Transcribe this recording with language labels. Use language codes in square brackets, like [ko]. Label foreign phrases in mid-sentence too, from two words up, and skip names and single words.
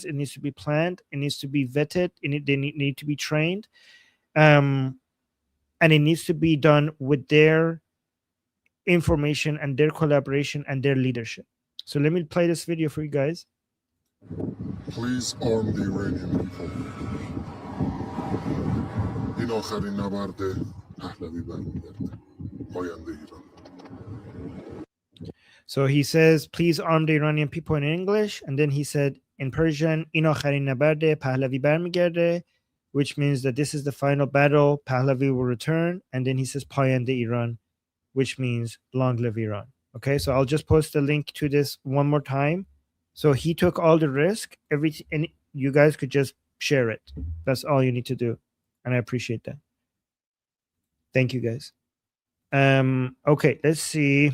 [en] It needs to be planned. It needs to be vetted. They need to be trained. And it needs to be done with their information and their collaboration and their leadership. So let me play this video for you guys. Please arm the Iranian people. [fa] این آخرین نبرد پهلوی برمیگرده. پاینده ایران. [en] So he says, please arm the Iranian people in English. And then he said in Persian, [fa] این آخرین نبرد پهلوی برمیگرده, [en] which means that this is the final battle. Pahlavi will return. And then he says [fa] پاینده ایران, [en] which means long live Iran. Okay, so I'll just post the link to this one more time. So he took all the risk. And you guys could just share it. That's all you need to do. And I appreciate that. Thank you, guys. Okay, let's see.